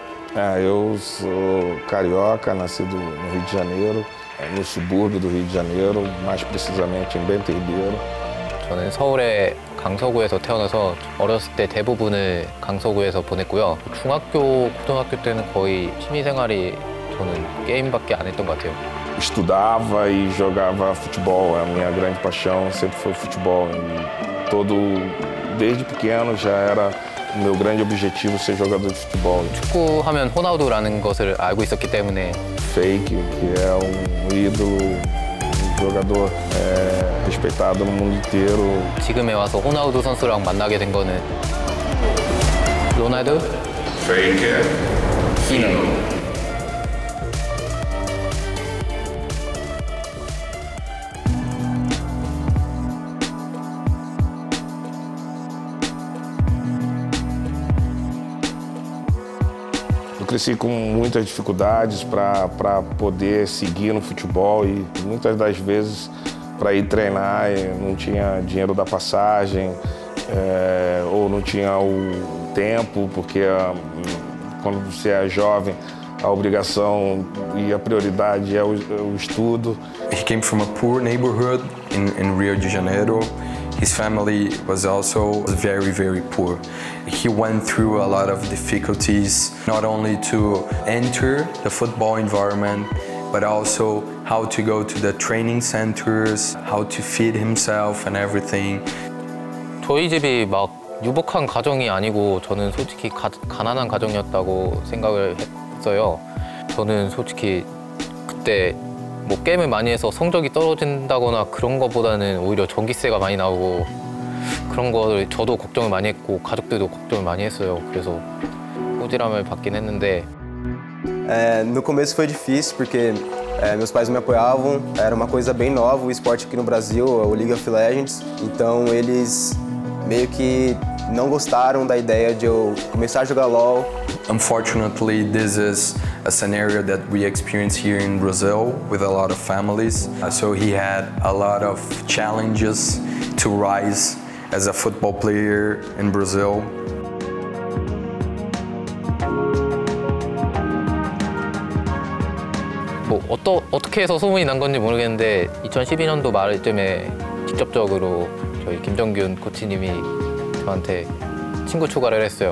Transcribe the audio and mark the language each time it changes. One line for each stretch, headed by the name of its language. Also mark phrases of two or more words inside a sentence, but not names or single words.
Portuguese: Eu sou carioca, nascido no Rio de Janeiro, no subúrbio do Rio de Janeiro, mais precisamente em Bento Ribeiro.
Korean: 저는 서울의 강서구에서 태어나서 어렸을 때 대부분을 강서구에서 보냈고요. 중학교, 고등학교 때는 거의 취미생활이 저는 게임밖에 안 했던 것 같아요.
Portuguese: Estudava e jogava futebol, a minha grande paixão sempre foi futebol. Desde pequeno já era o meu grande objetivo ser jogador de futebol.
Korean: 축구하면 호나우두라는 것을 알고 있었기 때문에
Portuguese: Fake, que é ídolo, jogador respeitado no mundo inteiro.
Korean: 지금에 와서 호나우두 선수랑 만나게 된 거는 로날두,
Portuguese: Fake, Fino. Eu cresci com muitas dificuldades para poder seguir no futebol e muitas das vezes para ir treinar não tinha dinheiro da passagem ou não tinha o tempo, porque quando você é jovem a obrigação e a prioridade é o estudo.
English: He came from a poor neighborhood in Rio de Janeiro. His family was also very, very poor. He went through a lot of difficulties, not only to enter the football environment, but also how to go to the training centers, how to feed himself and everything.
Korean: 저희 집이 막 유복한 가정이 아니고 저는 솔직히 가난한 가정이었다고 생각을 했어요. 저는 솔직히 그때 뭐 게임을 많이 해서 성적이 떨어진다거나 그런 것보다는 오히려 전기세가 많이 나오고 그런 거를 저도 걱정을 많이 했고 가족들도 걱정을 많이 했어요. 그래서 꾸지람을 받긴 했는데
Portuguese: No começo foi difícil porque meus pais não me apoiavam, era uma coisa bem nova o esporte aqui no Brasil, o League of Legends, então eles meio que não gostaram da ideia de eu começar a jogar LoL.
English: Unfortunately, this is a scenario that we experience here in Brazil with a lot of families. So he had a lot of challenges to rise as a football player in Brazil.
Korean: 뭐 어떻게 해서 소문이 난 건지 모르겠는데 2012년도 말쯤에 직접적으로 저희 김정균 코치님이 저한테 친구 추가를 했어요.